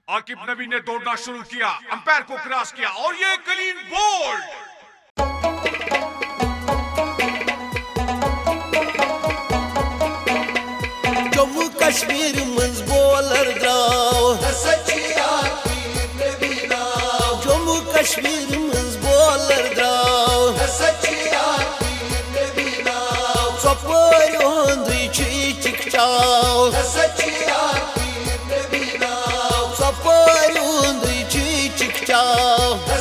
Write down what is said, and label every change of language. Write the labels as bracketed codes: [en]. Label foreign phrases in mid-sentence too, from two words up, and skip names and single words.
[hi] आकिब नबी ने दौड़ना शुरू किया, अंपायर को क्रॉस किया और ये [en] clean bowled. [ks] जम्मू कश्मीर मंज बॉलर द्राव जम्मू कश्मीर मंज बॉलर द्राव सपर चिकचाव सपर चिकचाव